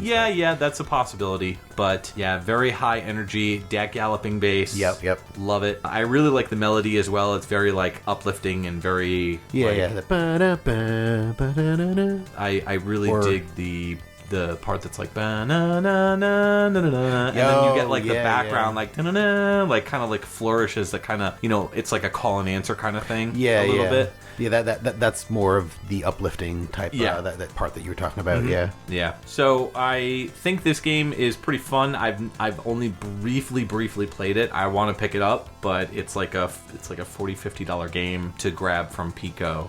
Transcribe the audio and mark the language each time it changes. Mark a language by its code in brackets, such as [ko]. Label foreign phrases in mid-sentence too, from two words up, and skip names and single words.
[en] Yeah, that's a possibility. But yeah, very high energy, galloping bass. Yep. Love it. I really like the melody as well. It's very uplifting and very I really dig the part that's like ba-na-na-na-na-na-na, and then you get the background da-na-na, kind of flourishes that kind of it's like a call and answer kind of thing. A little bit. Yeah, that's more of the uplifting type. That part that you were talking about. Yeah. So I think this game is pretty fun. I've only briefly played it. I want to pick it up, but it's like a $40-$50 game to grab from Pico.